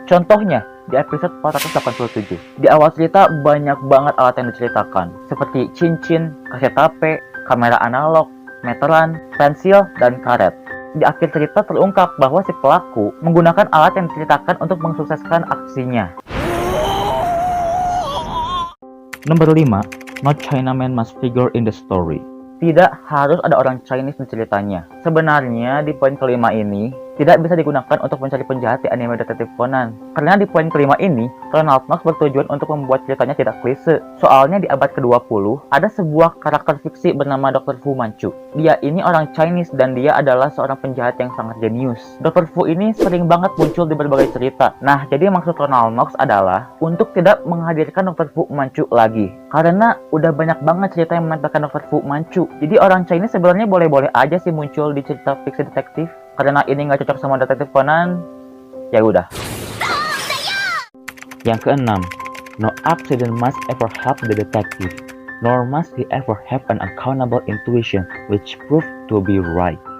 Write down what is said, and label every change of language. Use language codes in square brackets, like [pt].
[id] Contohnya, di episode 487. Di awal cerita banyak banget alat yang diceritakan, seperti cincin, kaset HP, kamera analog, meteran, pensil, dan karet. Di akhir cerita terungkap bahwa si pelaku menggunakan alat yang diceritakan untuk mensukseskan aksinya. Nomor 5, [en] not Chinaman must figure in the story. [id] tidak harus ada orang Chinese di ceritanya. Sebenarnya di poin kelima ini tidak bisa digunakan untuk mencari penjahat di anime Detektif Conan. Karena di poin kelima ini, Ronald Knox bertujuan untuk membuat ceritanya tidak klise. Soalnya di abad ke-20, ada sebuah karakter fiksi bernama Dr. Fu Manchu. Dia ini orang Chinese dan dia adalah seorang penjahat yang sangat jenius. Dr. Fu ini sering banget muncul di berbagai cerita. Nah, jadi maksud Ronald Knox adalah untuk tidak menghadirkan Dr. Fu Manchu lagi. Karena udah banyak banget cerita yang menampilkan Dr. Fu Manchu. Jadi orang Chinese sebenarnya boleh-boleh aja sih muncul di cerita fiksi detektif. Karena ini nggak cocok sama Detektif Conan, ya udah. [en] Yang keenam, no accident must ever help the detective, nor must he ever have an accountable intuition which proved to be right.